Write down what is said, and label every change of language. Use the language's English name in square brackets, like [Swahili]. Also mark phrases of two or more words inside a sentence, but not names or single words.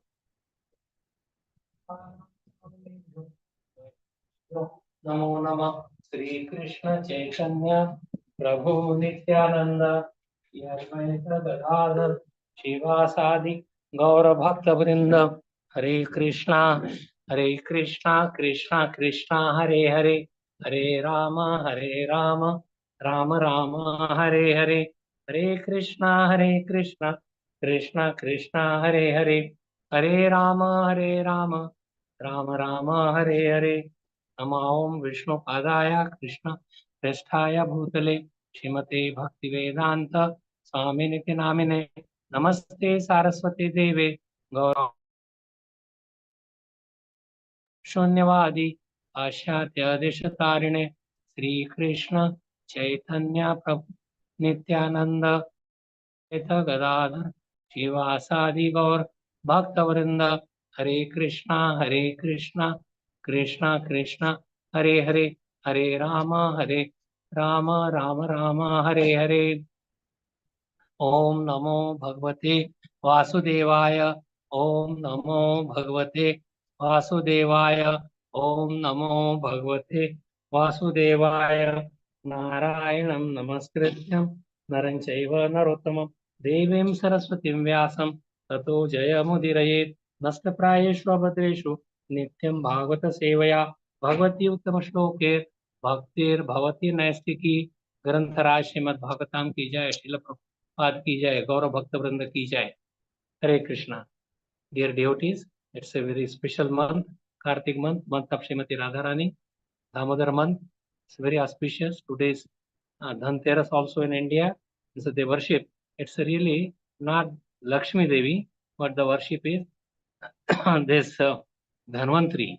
[Sanskrit] नमो नमः श्री कृष्ण चैतन्य प्रभु नित्यानंद श्री अद्वैत गदाधर शिवासादि गौर भक्त वृंद हरे कृष्णा कृष्णा कृष्णा हरे हरे हरे राम राम राम हरे हरे हरे कृष्णा कृष्णा कृष्णा हरे हरे हरे राम राम राम हरे हरे नमो ओम विष्णु पादाय कृष्ण प्रेष्ठाय भूतले श्रीमते भक्तिवेदांत स्वामिनिति नामिने नमस्ते सारस्वती देवे गौरव शून्यवादी पाश्चात्य देशतारिणे श्री कृष्ण चैतन्य प्रभु नित्यानंद गदाधर शिवासादि गौर भक्तवृंद हरे कृष्णा कृष्णा कृष्णा हरे हरे हरे राम राम हरे हरे ओम नमो भगवते वासुदेवाय ओम नमो भगवते वासुदेवाय ओम नमो भगवते वासुदेवाय नारायणं नमस्कृत्यं नरं चैव नरोत्तमं देवीं सरस्वतीं व्यासं ततो जयमुदीरयेत् नष्टप्रायेषु भद्रेषु नित्यं भागवत सेवया भगवती उत्तम श्लोके भक्तिर्भवती नैष्टिकी ग्रंथराज श्रीमद् भागवतम [Hindi] की जय। श्रील प्रभुपाद की जय। गौरव भक्त वृंद की जय। हरे कृष्णा। [English] Dear devotees, it's a very special month, Kartik month of Srimati Radharani, Damodar month. It's very auspicious. Today's Dhanteras also in India. So they worship. It's really not Lakshmi Devi, but the worship is this Dhanvantri.